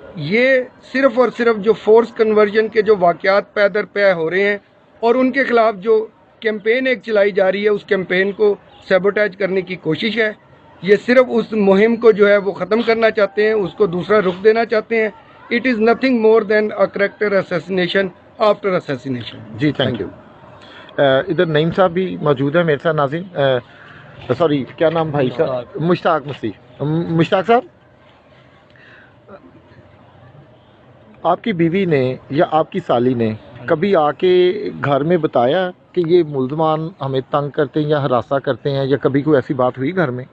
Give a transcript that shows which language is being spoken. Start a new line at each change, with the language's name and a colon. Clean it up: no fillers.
Urdu: یہ صرف اور صرف جو فورس کنورژن کے جو واقعات پے در پے ہو رہے ہیں اور ان کے خلاف جو کیمپین ایک چلائی جا رہی ہے اس کیمپین کو سیبوٹیج کرنے کی کوشش ہے. یہ صرف اس مہم کو جو ہے وہ ختم کرنا چاہتے ہیں, اس کو دوسرا رخ دینا چاہتے ہیں.
English: It is nothing more than a character assassination after assassination.
Urdu: جی thank you. ادھر نعیم صاحب بھی موجود ہیں میرے ساتھ. ناظرین سوری کیا نام بھائی صاحب؟ مشتاق مسیح. مشتاق صاحب, آپ کی بیوی نے یا آپ کی سالی نے کبھی آ کے گھر میں بتایا کہ یہ ملزمان ہمیں تنگ کرتے ہیں یا ہراساں کرتے ہیں, یا کبھی کوئی ایسی بات ہوئی گھر میں؟